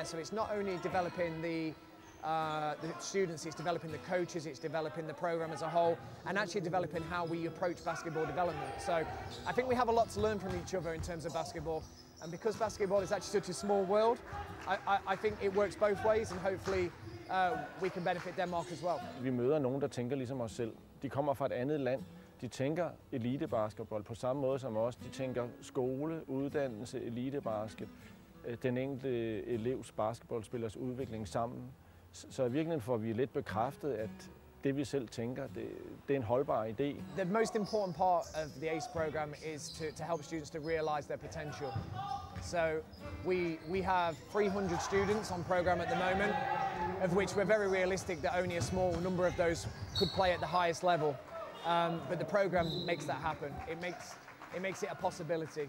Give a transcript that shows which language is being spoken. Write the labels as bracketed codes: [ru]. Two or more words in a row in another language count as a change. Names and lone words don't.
[en] So it's not only developing the students, it's developing the coaches, it's developing the program as a whole, and actually developing how we approach basketball development. So I think we have a lot to learn from each other in terms of basketball, and because basketball is actually such a small world, I think it works both ways, and hopefully we can benefit Denmark as well. [da] Vi møder nogen, der tænker ligesom os selv. De kommer fra et andet land. De tænker elitebasketball på samme måde som os. De tænker skole, uddannelse, elitebasket, den enkelte elevs basketballspillers udvikling sammen. Så i virkeligheden får vi lidt bekræftet, at det vi selv tænker, det er en holdbar idé. [en] The most important part of the ACE program is to help students to realize their potential. So we have 300 students on program at the moment, of which we're very realistic that only a small number of those could play at the highest level. But the program makes that happen. It makes it a possibility.